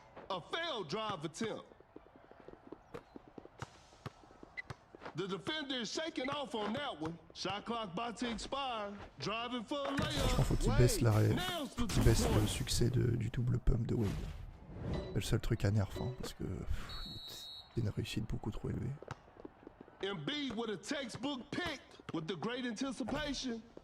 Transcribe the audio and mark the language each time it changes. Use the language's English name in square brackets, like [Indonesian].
[English] A failed drive attempt. The defender is shaking off on that one. Shot clock about to expire. Driving for a layup. [French] Faut qu'il baisse le succès du double pump de Wade. C'est le seul truc à nerf, hein, parce que c'est une réussite beaucoup trop élevée. [English] Embiid with a textbook pick with the great anticipation.